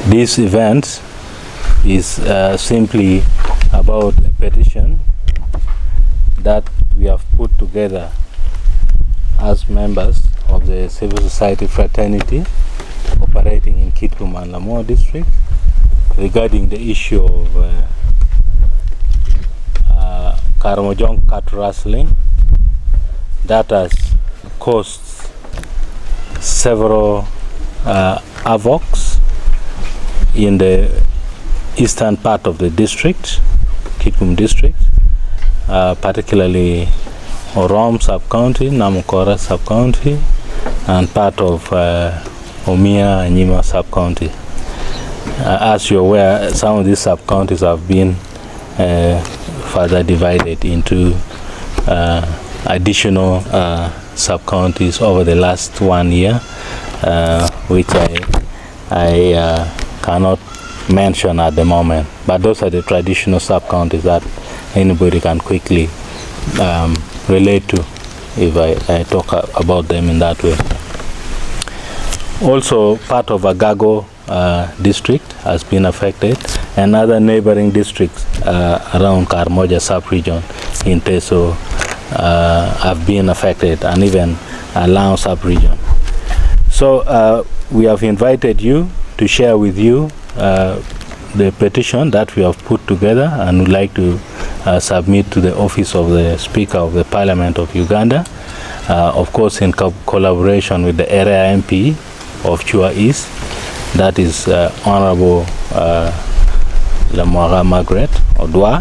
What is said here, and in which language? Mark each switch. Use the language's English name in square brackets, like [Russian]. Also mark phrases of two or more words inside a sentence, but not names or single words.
[English] This event is simply about a petition that we have put together as members of the civil society fraternity operating in Kitgum and Lamour district regarding the issue of Karamojong cat rustling that has caused several havocs in the eastern part of the district, Kitgum district, particularly Orom sub-county, Namukora sub-county, and part of Omia and Nyima sub-county. As you're aware, some of these sub-counties have been further divided into additional sub-counties over the last 1 year, which I cannot mention at the moment, but those are the traditional sub-counties that anybody can quickly relate to if I talk about them in that way. Also, part of Agago district has been affected, and other neighboring districts around Karamojong sub-region in Teso have been affected, and even Lao sub-region. So we have invited you to share with you the petition that we have put together and would like to submit to the office of the Speaker of the Parliament of Uganda, of course in collaboration with the area MP of Chua East, that is Honorable Lamora Margaret Odwa.